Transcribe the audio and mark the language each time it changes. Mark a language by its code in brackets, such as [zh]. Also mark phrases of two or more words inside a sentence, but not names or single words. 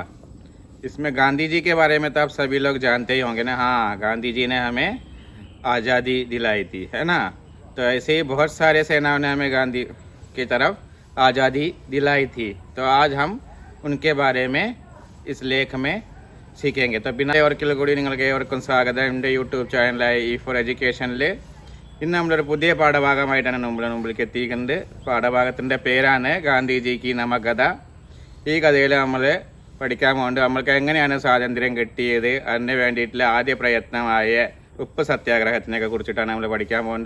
[hi] इसमें गांधी जी के बारे में तो आप सभी लोग जानते ही होंगे ना। हाँ, गांधी जी ने हमें आज़ादी दिलाई थी, है ना। तो ऐसे ही बहुत सारे सेनाओं ने हमें गांधी की तरफ आज़ादी दिलाई थी। तो आज हम उनके बारे में इस लेख में सीखेंगे. [ml] तो പിന്നെ ഓർക്കിൽ കൂടി നിങ്ങൾക്ക് ഏവർക്കും സ്വാഗതം എൻ്റെ യൂട്യൂബ് ചാനലായ E4 എഡ്യൂക്കേഷനിൽ. ഇന്ന് നമ്മളൊരു പുതിയ പാഠഭാഗമായിട്ടാണ് മുമ്പിലേക്ക് എത്തിയിരിക്കുന്നത്. പാഠഭാഗത്തിൻ്റെ പേരാണ് ഗാന്ധിജി കി നമക് കഥ. ഈ കഥയിൽ നമ്മൾ പഠിക്കാൻ പോകുന്നത് നമ്മൾക്ക് എങ്ങനെയാണ് സ്വാതന്ത്ര്യം കിട്ടിയത്, അതിന് വേണ്ടിയിട്ടുള്ള ആദ്യ പ്രയത്നമായ ഉപ്പ് സത്യാഗ്രഹത്തിനെ കുറിച്ചിട്ടാണ് നമ്മൾ പഠിക്കാൻ പോകുന്നത്.